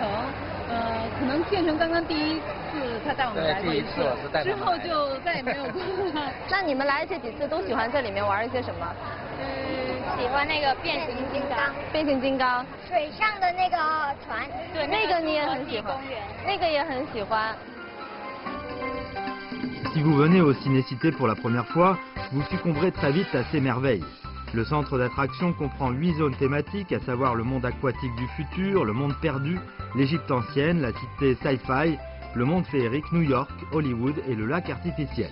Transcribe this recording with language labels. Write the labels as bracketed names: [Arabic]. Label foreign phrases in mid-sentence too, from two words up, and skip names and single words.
[Chinese] 可能建成刚刚第一次他带我们来过一次，之后就再也没有过了。那你们来这几次都喜欢在里面玩一些什么？喜欢那个变形金刚。变形金刚。水上的那个船。对，那个你也很喜欢。那个也很喜欢。 [French] Si vous venez au Ciné-Cité pour la première fois, vous succomberez très vite à ces merveilles. Le centre d'attraction comprend 8 zones thématiques, à savoir le monde aquatique du futur, le monde perdu, l'Égypte ancienne, la cité sci-fi, le monde féerique, New York, Hollywood et le lac artificiel.